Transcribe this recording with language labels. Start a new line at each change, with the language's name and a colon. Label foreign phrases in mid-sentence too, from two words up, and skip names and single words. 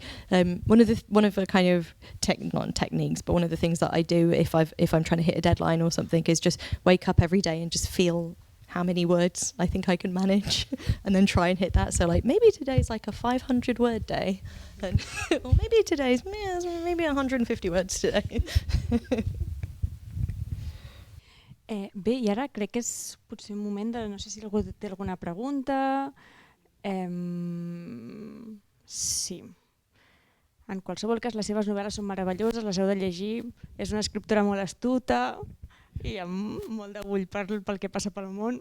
English: One of the kind of not techniques, but one of the things that I do if I'm trying to hit a deadline or something is just wake up every day and just feel how many words I think I can manage and then try and hit that. So like maybe today's like a 500 word day, and or maybe today's maybe 150 words today.
Catalan: Bé, i ara crec que és potser un moment de... No sé si algú té alguna pregunta. Sí. En qualsevol cas, les seves novel·les són meravelloses, les heu de llegir. És una escriptora molt astuta i amb molt d'orgull pel que passa pel món.